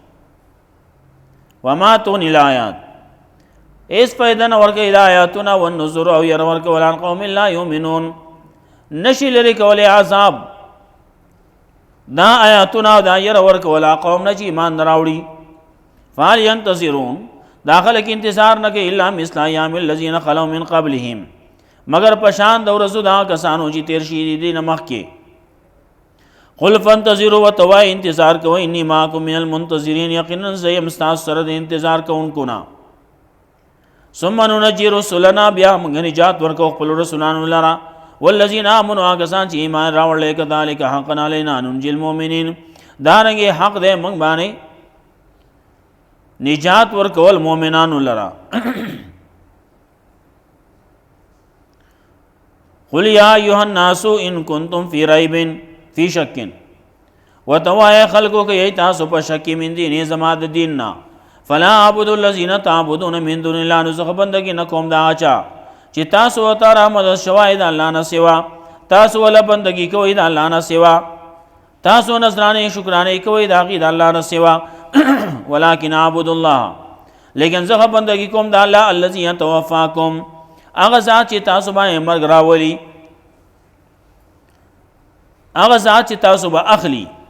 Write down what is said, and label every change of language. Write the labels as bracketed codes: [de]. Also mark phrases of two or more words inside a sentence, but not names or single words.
[ar] وما تغنی الآیات [ps] ایس فایده نه ورکوي دا آیاتونه، والنذر او ير ورکول [ar] عن قوم لا یؤمنون، [ps] نشي لري کولی عذاب دا آیاتونه او دا ير ورکول قوم نه چې ایمان نه راوړي. [ar] فهل ينتظرون [ps] دا خلک انتظار نه کوي [ar] الا مثل ایام الذین خلوا من قبلهم، [ps] مگر پشان د ورځو دا کسانو چې تیر شي دي نه مخکې. [ar] قل فانتظروا [ps] وتوای انتظار کوئ، [ar] انی معکم من المنتظرین، [ps] یقینا زه یم ستاسو سره د انتظار کوونکو نه. [ar] ثم ننجي رسلنا، [ps] بیا موږ نجات ورکو خپل رسولانو لره، [ar] والذین آمنوا [ps] کسان چې ایمان راوړل، [ar] کذالک حقا علینا ننجي المؤمنین، [ps] دارنګې حق دی موږ باندې نجات ورکول مؤمنانو لره. [ar] قل یا ایها الناس ان کنتم فی ریب فی شک، [ps] وتوای خلقو که یی تاسو په شک [ar] من دین [ps] زما د دین نه، [ar] فلا اعبد الذین تعبدون من دون الله، [ps] نو زه بندګي نه کوم دا چا چې تاسو ورته را مدد شوای د الله نه سوا، تاسو ول بندګي کوئ د الله نه سوا، تاسو نذرانه شکرانه کوئ د هغې د الله نه سوا. [ar] ولکن اعبد الله، [ps] لیکن زه بندګي کوم د الله [ar] الذي يتوفاکم، [ps] هغه ذات چې تاسو باندې مرګ راولي، هغه ذات چې تاسو به اخلي.